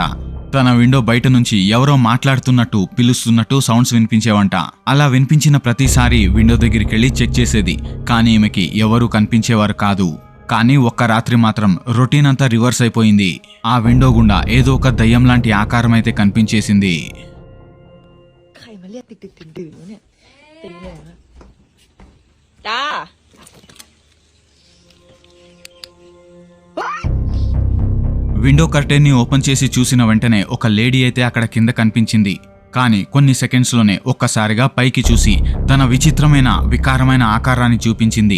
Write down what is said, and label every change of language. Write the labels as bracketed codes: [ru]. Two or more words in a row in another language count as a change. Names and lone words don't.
[te] తన విండో బయట నుంచి ఎవరో మాట్లాడుతున్నట్టు పిలుస్తున్నట్టు సౌండ్స్ వినిపించేవంట. అలా వినిపించిన ప్రతిసారి విండో దగ్గరికి వెళ్ళి చెక్ చేసేది, కానీ ఈమెకి ఎవరూ కనిపించేవారు కాదు. కానీ ఒక్క రాత్రి మాత్రం రొటీన్ అంతా రివర్స్ అయిపోయింది. ఆ విండో గుండా ఏదో ఒక దయ్యం లాంటి ఆకారం అయితే కనిపించేసింది. [th] ใครมาเรียกดึกๆดื่นๆวะเนี่ยตีเลยนะจ้า [en] window curtain [te] ఓపెన్ చేసి చూసిన వెంటనే ఒక లేడీ అయితే అక్కడ కింద కనిపించింది. కానీ కొన్ని సెకండ్స్లోనే ఒక్కసారిగా పైకి చూసి తన విచిత్రమైన వికారమైన ఆకారాన్ని చూపించింది.